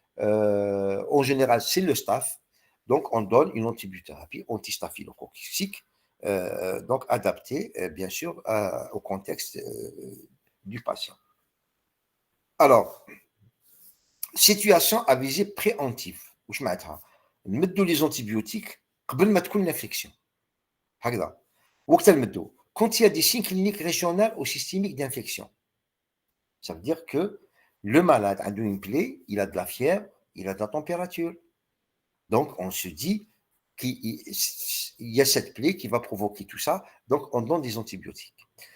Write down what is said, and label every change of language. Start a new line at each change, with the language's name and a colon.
French: En général, c'est le staph. Donc, on donne une antibiothérapie antistaphylococcique, donc adaptée, bien sûr, au contexte du patient. Alors, situation à visée préemptive.
Arabic: واش معناتها نمدوا les antibiotiques قبل ما تكون l'infection. هكذا وقت نمدوا
French: quand il y a des signes cliniques régionaux ou systémiques d'infection. Ça veut dire que le malade a une plaie, il a de la fièvre, il a de la température. Donc, on se dit qu'il y a cette plaie qui va provoquer tout ça, donc on donne des antibiotiques.